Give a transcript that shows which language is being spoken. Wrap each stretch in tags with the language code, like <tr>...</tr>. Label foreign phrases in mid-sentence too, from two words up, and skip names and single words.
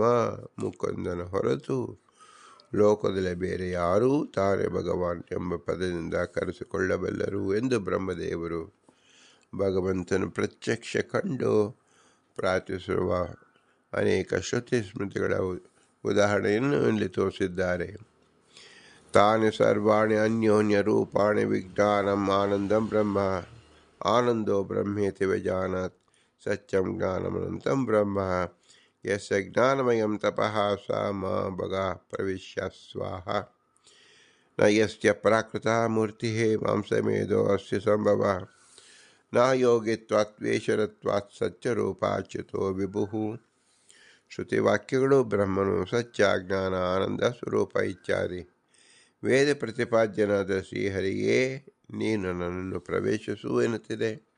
<kn>ಮುಕುಂದನ ಹೊರತು ಲೋಕದಲ್ಲಿ ಬೇರೆ ಯಾರೂ ತಾನೇ ಭಗವಾನ್ ಎಂಬ ಪದದಿಂದ ಕರೆಸಿಕೊಳ್ಳಬಲ್ಲರು ಎಂದು ಬ್ರಹ್ಮದೇವರು ಭಗವಂತನು ಪ್ರತ್ಯಕ್ಷ ಕಂಡು ಪ್ರಾರ್ಥಿಸುವ ಅನೇಕ ಶ್ರುತಿ ಸ್ಮೃತಿಗಳ ಉದಾಹರಣೆಯನ್ನು ಇಲ್ಲಿ ತೋರಿಸಿದ್ದಾರೆ.</kn> <sa>ತಾನಿ ಸರ್ವಾಣಿ ಅನ್ಯೋನ್ಯ ರೂಪಾಣಿ ವಿಜ್ಞಾನಂ ಆನಂದಂ ಬ್ರಹ್ಮ ಆನಂದೋ ಬ್ರಹ್ಮೇತಿ ವಿಜಾನಾತ್ ಸತ್ಯಂ ಜ್ಞಾನಮನಂತಂ ಬ್ರಹ್ಮ ಯಸ್ಯ ಜ್ಞಾನಮಯಂ ತಪಃ ಸ ಮ ಭಗ ಪ್ರವಿಶ್ಯ ಸ್ವಾಹ ನ ಯಸ್ಯ ಪ್ರಾಕೃತ ಮೂರ್ತಿ ಮಾಂಸಮೇಧೋ ಅಸ್ಯ ಸಂಭವ ನ ಯೋಗಿತ್ವಾತ್ವೇಶ್ವರತ್ವಾತ್ ಸತ್ಯರೂಪಾಚ್ಯುತೋ ವಿಭುಃ.</sa> <kn>ಶ್ರುತಿವಾಕ್ಯಗಳು ಬ್ರಹ್ಮನು ಸತ್ಯ, ಜ್ಞಾನ, ಆನಂದ ಸ್ವರೂಪ ಇತ್ಯಾದಿ ವೇದ ಪ್ರತಿಪಾದ್ಯನಾದ ಶ್ರೀಹರಿಯೇ ನೀನು ನನ್ನನ್ನು ಪ್ರವೇಶಿಸು ಎನ್ನುತ್ತಿದೆ.</kn>